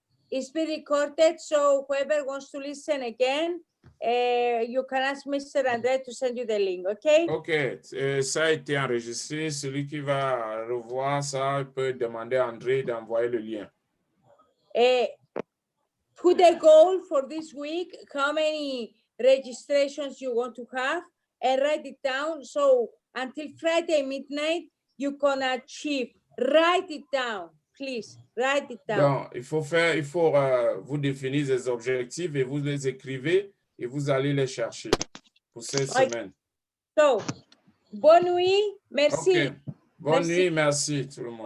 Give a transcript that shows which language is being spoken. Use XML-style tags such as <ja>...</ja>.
<en>It's been recorded, so whoever wants to listen again, you can ask Mr. André to send you the link, okay?</en> <fr>OK, ça a été enregistré. Celui qui va revoir ça peut demander à André d'envoyer le lien.</fr> <en>Put a goal for this week, how many registrations you want to have, and write it down. So until Friday midnight, you can achieve. Write it down, please. Write it down.</en> <fr>Donc, il faut vous définir des objectifs et vous les écrivez et vous allez les chercher pour cette semaine. So, bonne nuit, merci. Okay. Bonne nuit, merci tout le monde.</fr>